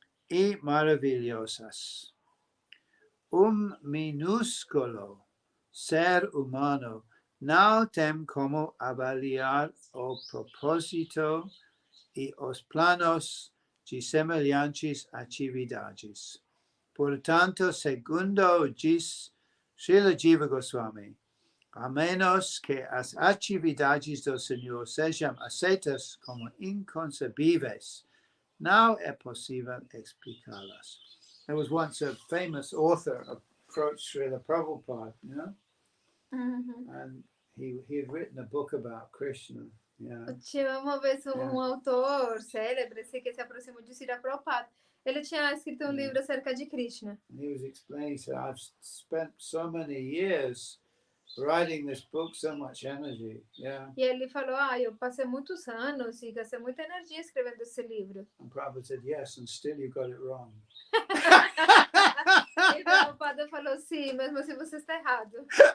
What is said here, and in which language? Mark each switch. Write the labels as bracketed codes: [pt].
[pt] E maravilhosas. Minúsculo ser humano não tem como avaliar o propósito e os planos de semelhantes atividades. Portanto, segundo diz Srila Jiva Goswami, a menos que as atividades do Senhor sejam aceitas como inconcebíveis, não é possível explicá-las. [en] There was once a famous author approached Srila Prabhupada, you know, and he had written a book about Krishna. Yeah. [pt] Tinha uma vez um autor célebre que se aproximou de Srila Prabhupada. Ele tinha escrito um livro acerca de Krishna. [en] He was explaining, so I've spent so many years writing this book, so much energy. Yeah. [pt] E ele falou, eu passei muitos anos e gastei muita energia escrevendo esse livro. [en] And Prabhupada said, yes, and still you got it wrong. [pt] E Prabhupada falou, sim, mesmo assim você está errado.